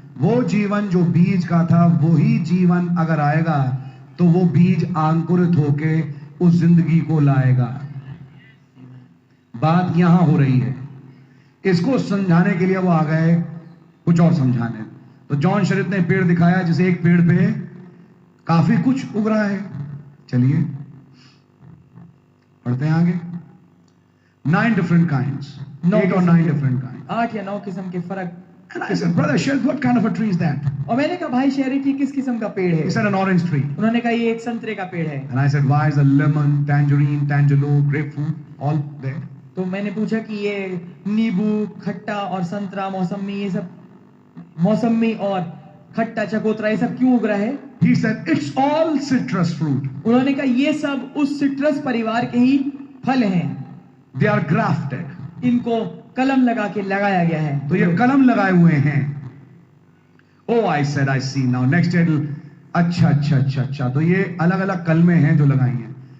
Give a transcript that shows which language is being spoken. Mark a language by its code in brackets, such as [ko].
[hi] वो जीवन जो बीज का था, वही जीवन अगर आएगा तो वो बीज अंकुरित होके उस जिंदगी को लाएगा। बात यहां हो रही है। इसको समझाने के लिए वो आ गए कुछ और समझाने। तो जॉन शेरिट ने पेड़ दिखाया, जिसे एक पेड़ पे काफी कुछ उग रहा है। चलिए पढ़ते हैं आगे। [en] 9 different kinds, 8 or 9 different kinds. [hi] 8 या 9 किस्म के फर्क। [en] And I said, Brother Sherritt, what kind of a tree is that? [hi] और मैंने कहा भाई शेरिट, ये किस किस्म का पेड़ है? [en] He said, an orange tree. [hi] उन्होंने कहा ये एक संतरे का पेड़ है। [en] And I said, why is the lemon, tangerine, tangerine, grapefruit all there? [hi] तो मैंने पूछा कि ये नींबू, खट्टा और संतरा, मौसमी, ये सब मौसमी और खट्टा, चकोतरा, ये सब क्यों उग रहा है? [en] He said, it's all citrus fruit. [hi] उन्होंने कहा ये सब उस सिट्रस परिवार के ही फल हैं। [en] They are grafted. [hi] इनको कलम लगा के लगाया गया है। तो ये कलम लगाए हुए हैं। [en] Oh, I said, I see now. Next year, [hi] अच्छा अच्छा अच्छा अच्छा, तो ये अलग अलग कलमें हैं जो लगाई हैं।